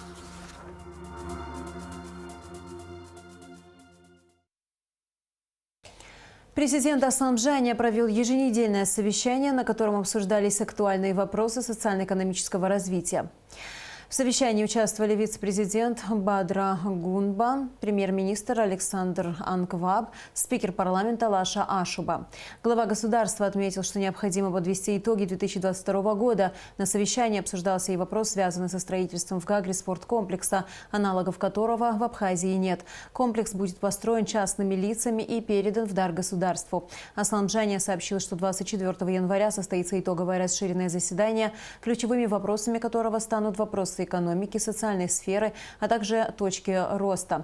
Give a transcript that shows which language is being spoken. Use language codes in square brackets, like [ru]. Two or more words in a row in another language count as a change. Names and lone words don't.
[ru] Президент Аслан Бжаня провел еженедельное совещание, на котором обсуждались актуальные вопросы социально-экономического развития. В совещании участвовали вице-президент Бадра Гунба, премьер-министр Александр Анкваб, спикер парламента Лаша Ашуба. Глава государства отметил, что необходимо подвести итоги 2022 года. На совещании обсуждался и вопрос, связанный со строительством в Гагре спорткомплекса, аналогов которого в Абхазии нет. Комплекс будет построен частными лицами и передан в дар государству. Аслан Бжаня сообщил, что 24 января состоится итоговое расширенное заседание, ключевыми вопросами которого станут вопросы экономики, социальной сферы, а также точки роста.